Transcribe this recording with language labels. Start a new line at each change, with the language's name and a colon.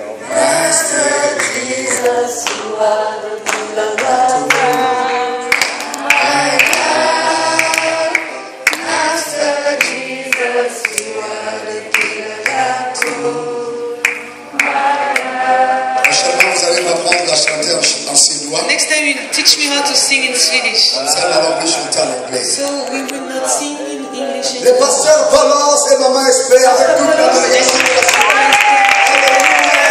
English: Master Jesus, you are the pillar that holds my life. Master Jesus, you are the pillar that holds my life.
French: Prochainement, vous allez m'apprendre à chanter en suédois.
English: Next time you teach me how to sing in Swedish.
French: Ça va plus chanter en anglais.
English: So we will not sing in English
French: Le
English: anymore.
French: pasteur Valence et maman Espère avec toute la délégation de la Suède.